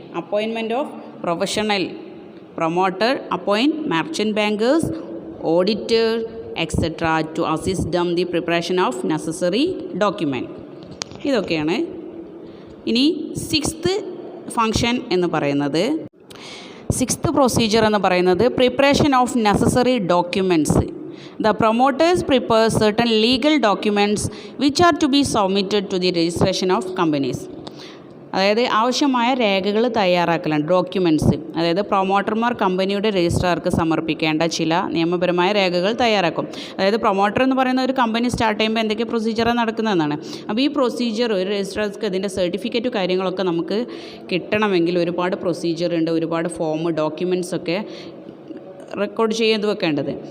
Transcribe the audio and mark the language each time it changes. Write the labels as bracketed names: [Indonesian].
[English] Appointment of professional. Promoter appoint merchant bankers, auditor etcetera to assist them the preparation of necessary document. [Malayalam] ഇതൊക്കെയാണ്. ഇനി sixth function എന്ന് പറയുന്നത്, sixth procedure എന്ന് പറയുന്നത് preparation of necessary documents. [English] The promoters prepare certain legal documents which are to be submitted to the registration of companies. [Malayalam] അതായത് ആവശ്യമായ രേഖകൾ തയ്യാറാക്കലാണ്, documents. അതായത് പ്രൊമോട്ടർമാർ കമ്പനിയുടെ രജിസ്ട്രാർക്ക് സമർപ്പിക്കേണ്ട ചില നിയമപരമായ രേഖകൾ തയ്യാറാക്കും. അതായത് പ്രൊമോട്ടർ എന്ന് പറയുന്ന ഒരു കമ്പനി സ്റ്റാർട്ട് ചെയ്യുമ്പോൾ എന്തൊക്കെ പ്രൊസീജിയറാണ് നടക്കുന്നതെന്നാണ്. അപ്പോൾ ഈ പ്രൊസീജിയർ ഒരു രജിസ്ട്രാർക്ക് ഇതിൻ്റെ സർട്ടിഫിക്കറ്റ് കാര്യങ്ങളൊക്കെ നമുക്ക് കിട്ടണമെങ്കിൽ ഒരുപാട് പ്രൊസീജിയർ ഉണ്ട്, ഒരുപാട് ഫോം ഡോക്യുമെൻറ്റ്സ് ഒക്കെ റെക്കോർഡ് ചെയ്ത് വെക്കേണ്ടത്.